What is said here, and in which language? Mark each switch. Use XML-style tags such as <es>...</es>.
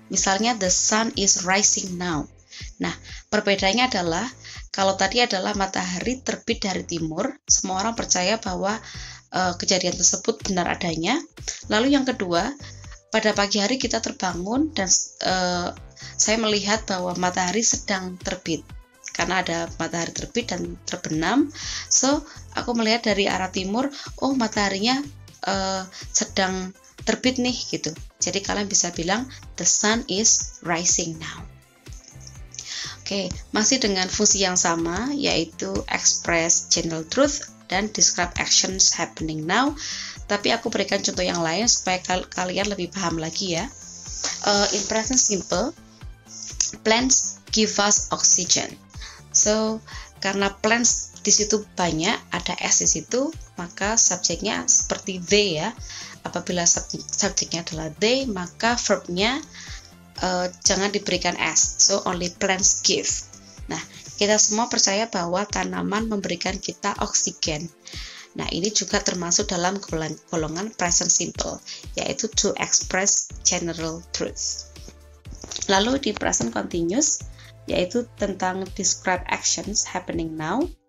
<id>Misalnya</id> <en>the sun is rising now.</en> <id>Nah, perbedaannya adalah kalau tadi adalah matahari terbit dari timur, semua orang percaya bahwa kejadian tersebut benar adanya. Lalu yang kedua, pada pagi hari kita terbangun dan saya melihat bahwa matahari sedang terbit. Karena ada matahari terbit dan terbenam, so aku melihat dari arah timur, oh mataharinya sedang terbit nih gitu. Jadi kalian bisa bilang</id> <en>the sun is rising now.</en> <id>Oke, masih dengan fungsi yang sama, yaitu express general truth dan describe actions happening now. Tapi aku berikan contoh yang lain supaya kalian lebih paham lagi ya.</id> <en>In present simple, plants give us oxygen.</en> <id>So, karena plants di situ banyak, ada s di situ, maka subjeknya seperti they ya. Apabila subjeknya adalah they, maka verbnya jangan diberikan s.</id> <en>So, only plants give.</en> <id>Nah, kita semua percaya bahwa tanaman memberikan kita oksigen. Nah, ini juga termasuk dalam golongan present simple, yaitu to express general truth. Lalu di present continuous, yaitu tentang</id> <en>describe actions happening now.</en>